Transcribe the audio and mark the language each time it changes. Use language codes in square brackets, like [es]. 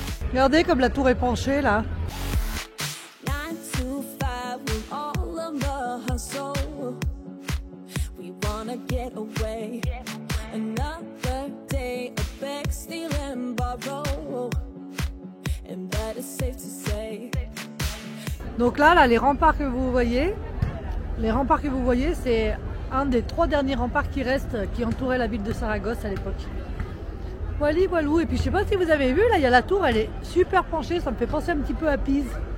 [fr] Regardez comme la tour est penchée là. [en] 9 to 5 with all of the hustle. We wanna get away. Another day of beg, steal and borrow. And that is safe to say. [fr] Donc là, les remparts que vous voyez, c'est un des 3 derniers remparts qui restent, qui entouraient la ville de Saragosse à l'époque. Voilà, voilou. Et puis je sais pas si vous avez vu, là il y a la tour, elle est super penchée, ça me fait penser un petit peu à Pise.